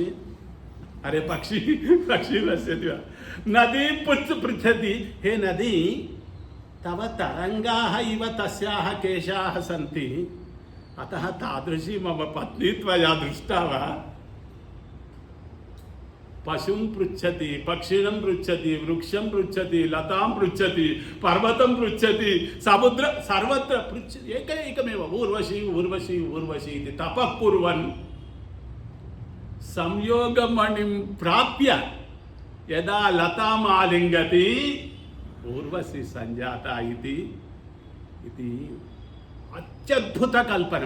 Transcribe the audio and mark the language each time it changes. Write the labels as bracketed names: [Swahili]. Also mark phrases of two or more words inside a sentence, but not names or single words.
[Sanskrit] अरे पक्षी पश्यति वा? नदी पृच्छति, हे नदी तव तरङ्गाः इव तस्याः केशाः सन्ति, अतः तादृशी मम पत्नी त्वया दृष्टा वा? పశుం పృచ్చతి, పక్షిణం పృచ్చతి, వృక్షం పృచ్చతి, లతాం పృచ్చతి, పర్వతం పృచ్చతి, సముద్ర సర్వత్ర పృచ్చతి ఏకైకమేవ ఊర్వశి ఊర్వశి ఊర్వశి ఇది తపః కుర్వన్ సంయోగమణిం ప్రాప్య యదా లతాం ఆలింగతి ఊర్వశి సంజాత ఇది అత్యద్భుత కల్పనం.